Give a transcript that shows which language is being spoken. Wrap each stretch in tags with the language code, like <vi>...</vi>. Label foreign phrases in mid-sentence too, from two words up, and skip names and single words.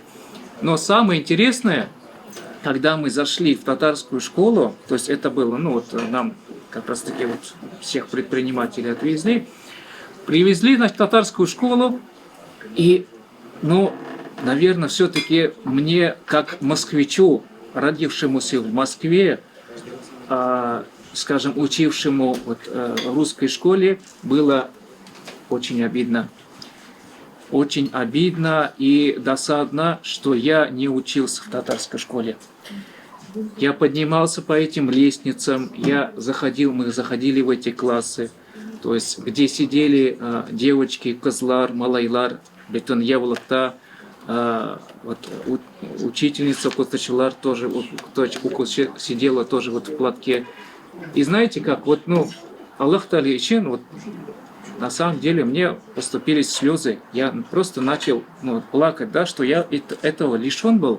<ru>Но самое интересное, когда мы зашли в татарскую школу, то есть это было, нам как раз таки всех предпринимателей привезли в татарскую школу, и, наверное, все-таки мне, как москвичу, родившемуся в Москве, учившему в русской школе, было очень обидно. очень обидно и досадно, что я не учился в татарской школе. Я поднимался по этим лестницам, мы заходили в эти классы, то есть где сидели девочки,</ru> <tt>кызлар, малайлар, бетон явлыкта,</tt> <ru>вот учительница укутачылар тоже, сидела тоже вот в платке. И знаете как, вот, ну, Аллах Тали Ичин, вот на самом деле мне поступились слезы. Я просто начал плакать, да, что я этого лишен был.</ru>